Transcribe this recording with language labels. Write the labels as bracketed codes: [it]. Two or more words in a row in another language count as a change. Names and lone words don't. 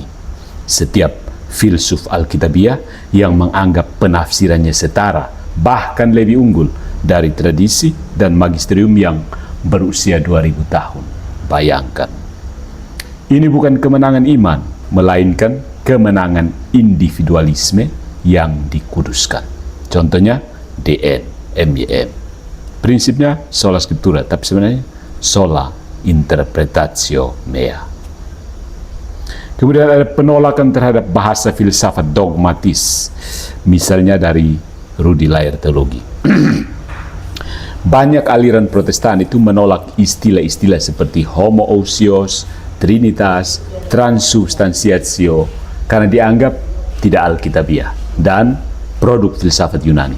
[id] Setiap filsuf Alkitabiah yang menganggap penafsirannya setara, bahkan lebih unggul dari tradisi dan magisterium yang berusia 2000 tahun. Bayangkan. Ini bukan kemenangan iman, melainkan kemenangan individualisme yang dikuduskan. Contohnya DN, MYM. Prinsipnya [la] sola scriptura, [id] tapi sebenarnya [la] sola interpretatio mea. [id] Kemudian ada penolakan terhadap bahasa filsafat dogmatis, misalnya dari Rudi Layer Teologi. Banyak aliran Protestan itu menolak istilah-istilah seperti homoousios, trinitas, transubstantiatio karena dianggap tidak alkitabiah dan produk filsafat Yunani.